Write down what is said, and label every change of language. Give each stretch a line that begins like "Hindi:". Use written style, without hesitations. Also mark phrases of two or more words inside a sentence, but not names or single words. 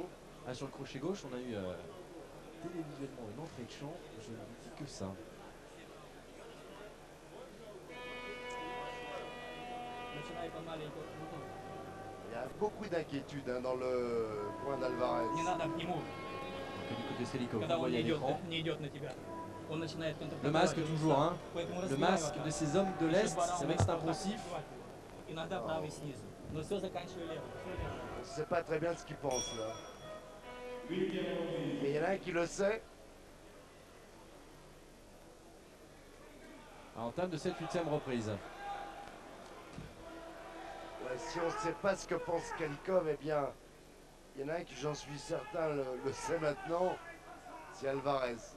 French: ah, sur le crochet gauche, on a eu télévisuellement une entrée de champ. Je ne vous dis que ça. Il y a beaucoup d'inquiétude dans le coin d'Alvarez.
Russian: Не надо к нему.
French: Donc, du côté Skelikov,
Russian: Когда
French: vous
Russian: он
French: voyez à
Russian: не идет,
French: l'écran.
Russian: не идет на тебя. Он начинает
French: Le
Russian: контратаковать.
French: masque toujours, hein.
Russian: Поэтому
French: Le
Russian: разбивай
French: masque
Russian: вот
French: de
Russian: так.
French: ces hommes de
Russian: Еще
French: l'Est,
Russian: баран
French: c'est vrai que c'est
Russian: вот так
French: impulsif.
Russian: разбивать. Иногда правый снизу. Но все заканчивай левым.
French: On ne sait pas très bien ce qu'il pense là. Mais il y en a un qui le sait. En entame de cette 8e reprise. Ouais, si on ne sait pas ce que pense Skelikov, eh bien, il y en a un qui, j'en suis certain, le sait maintenant, c'est Alvarez.